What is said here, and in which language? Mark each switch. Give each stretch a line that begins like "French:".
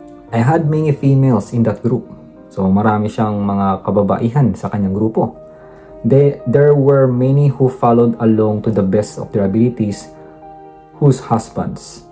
English: I had many females in that group.
Filipino: So marami siyang mga kababaihan sa kanyang grupo.
English: There were many who followed along to the best of their abilities, whose husbands.